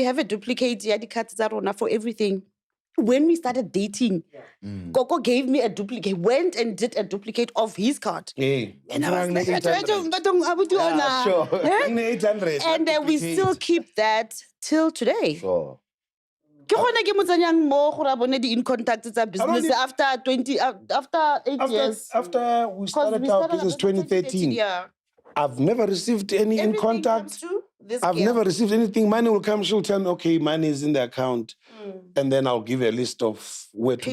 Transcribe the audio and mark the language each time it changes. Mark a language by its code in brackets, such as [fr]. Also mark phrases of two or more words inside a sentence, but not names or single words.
[en] Nalokoko, we have a duplicate yadi card for everything. when we started dating, Coco gave me a duplicate, went and did a duplicate of his card. Hey, And I was like, sure. and then we still keep that till today. Sure. [nso] Ke gona ke mo tsanyang mo gore a bone di [en] in contact [nso] tsa business [en] after 8 years. After we started our business 2013, Yeah. I've never received any in Everything contact. comes to this I've girl. never received anything. Money will come, she'll tell me, okay, money is in the account. And then I'll give her a list of where to